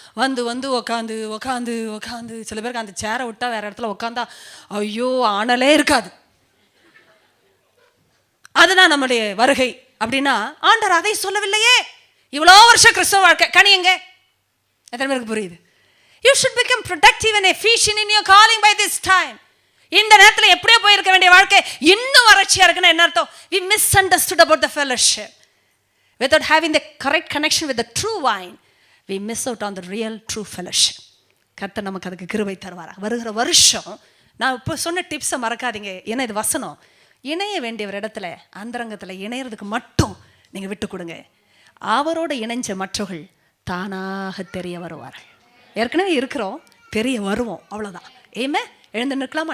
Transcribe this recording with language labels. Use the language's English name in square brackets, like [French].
[Tamil] வந்து வந்து உக்காந்து உக்காந்து உக்காந்து, சில பேருக்கு அந்த சேரை விட்டா வேற இடத்துல உக்காந்தா ஐயோ ஆனலே இருக்காது. அதுதான் நம்முடைய வருகை. அப்படின்னா ஆண்டவர் அதை சொல்லவில்லையே. இவ்வளோ வருஷம் கிறிஸ்தவ வாழ்க்கை கனி எங்க? எத்தனை பேருக்கு புரியுது? [English] You should become productive and efficient in your calling by this time. [Tamil] இந்த நேரத்தில் எப்படியோ போயிருக்க வேண்டிய வாழ்க்கை இன்னும் வறட்சியா இருக்குன்னா என்ன அர்த்தம்? [English] We misunderstood about the fellowship. Without having the correct connection with the true vine, we miss out on the real true fellowship. [Tamil] கர்த்தர் நமக்கு அதுக்கு கிருபை தருவாரா? வருகிற வருஷம் நான் இப்போ சொன்ன டிப்ஸை மறக்காதீங்க. ஏன்னா இது வசனம். இணைய வேண்டிய ஒரு இடத்துல அந்தரங்கத்தில் இணையறதுக்கு மட்டும் நீங்கள் விட்டு கொடுங்க. அவரோட இணைஞ்ச மற்றவர்கள் தானாக தெரிய வருவார்கள். ஏற்கனவே இருக்கிறோம், தெரிய வருவோம், அவ்வளோதான். ஏமே எழுந்து நிற்கலாமா?